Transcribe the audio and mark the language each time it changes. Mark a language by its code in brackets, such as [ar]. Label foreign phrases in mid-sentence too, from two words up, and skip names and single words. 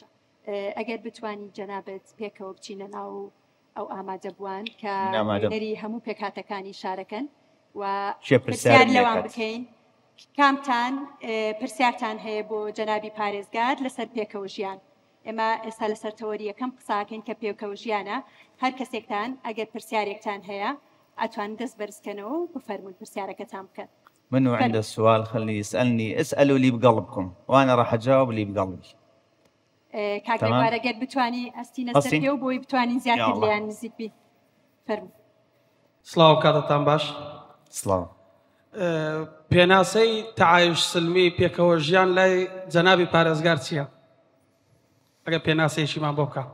[ckb] ئەگەر بتوانی جەنابەت پێکەوە بچینە ناو ئەو ئامادە بووان کە نەری هەموو پێکهاتەکانی شارەکەن و پرسیار لەوان بکەین کامتان پرسیارتان هەیە بۆ جەنابی پارێزگار لەسەر پێکەوە ژیان. ئێمە ئێستا لەسەر تەوەری یەکەم قساکەین کە پێکەوە ژیانە. هەر کەسێکتان ئەگەر پرسیارێکتان هەیە ئەتوان دەست بەرزکەنەوە و بفەرمون پرسیارەکەتان بکەن. [ar] منو عند السؤال خلي يسألني اسألوا لي بقلبكم وأنا راح أجاوب لي بقلبي. [ckb] كاكا ئەگەر بتوانی ئەستینە سەر پێ و بۆی بتوانین زیاتر لێیان نزیک بی. فەرموو. سڵاو کاتتان باش. سڵاو. پێناسەی [ar] تەعایش سلمی [ckb] پێکەوە ژیان لای جەنابی پارێزگار چییە؟ ئەگەر پێناسەیەکیمان بۆ بکە.